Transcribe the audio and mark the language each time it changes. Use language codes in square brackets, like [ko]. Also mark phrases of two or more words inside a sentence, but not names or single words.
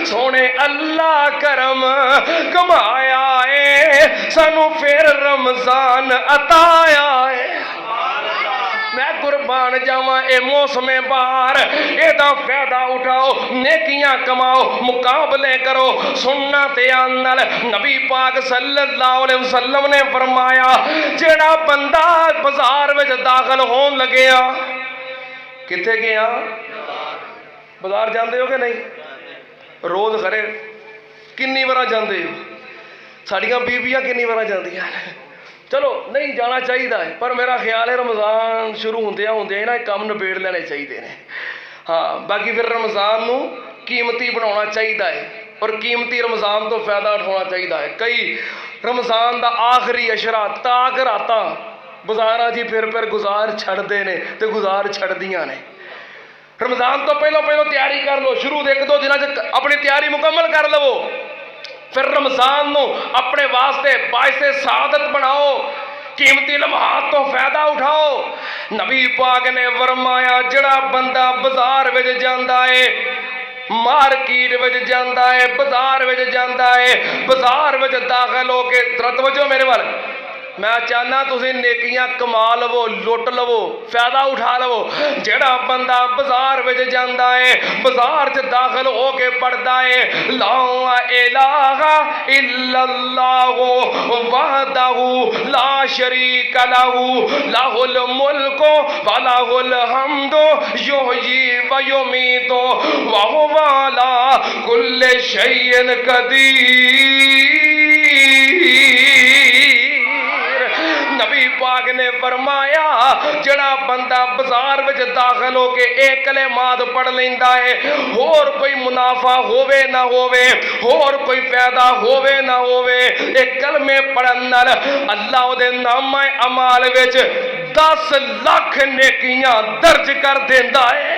[pa] سونے اللہ کرم کمایا ہے، سانو پھر رمضان عطایا ہے. میں قربان جاوا اے موسمِ بہار، ایدا فائدہ اٹھاؤ، نیکیاں کماؤ، مقابلے کرو. سننا دھیان نال، نبی پاک [ar] صلى الله عليه وسلم [pa] نے فرمایا جیہڑا بندہ بازار میں داخل ہون لگے، کتھے گیا? [ur] بازار جاتے ہو کہ نہیں? [pa] روز کھرے کِنّی بار [ur] جاتے ہو? [pa] ساڈیاں بیبیاں کتنی بار جاندیاں نے. چلو نہیں جانا چاہیدا ہے، پر میرا خیال ہے رمضان شروع ہوندیاں ہوندیاں نا کم نبیڑ لینے چاہیدے نے. ہاں باقی پھر رمضان نوں قیمتی بنانا چاہیدا ہے اور قیمتی رمضان توں فائدہ اٹھانا چاہیدا ہے. کئی رمضان کا آخری عشرہ طاق راتاں بازاراں جی پھر گزار چھڈدے نے تے گزار چھڈدیاں نے. رمضان توں پہلوں تیاری کر لو، شروع دے 1-2 دناں چ اپنی تیاری مکمل کر لوو، پھر رمضان نوں اپنے واسطے باعثِ سعادت بناؤ، قیمتی لمحات توں فائدہ اٹھاؤ. نبی پاک نے فرمایا جیہڑا بندہ بازار وچ جاندا ہے، مارکیٹ وچ جاندا ہے، بازار وچ جاندا ہے، بازار وچ داخل ہوکے توجہ میرے وَل، میں چاہنا تسیں نیکیاں کما لوو، لٹ لوو، فائدہ اٹھا لوو. جیہڑا بندہ بازار وچ جاندا ہے، بازار چ داخل ہوکے پڑھدا ہے [ar] لا إله إلا الله وحده لا شريك له له الملك وله الحمد يحيي ويميت وهو على كل شيء قدير. [pa] نبی پاک نے فرمایا جیہڑا بندہ بازار وچ داخل ہوکے ایک کلمات پڑھ لیندا ہے، ہور کوئی منافع ہووے نہ ہووے، ہور کوئی فائدہ ہووے نہ ہووے، ایک کلمے پڑھن نال اللہ اوہدے نامۂ اعمال وچ 10 لکھ نیکیاں درج کر دیندا ہے.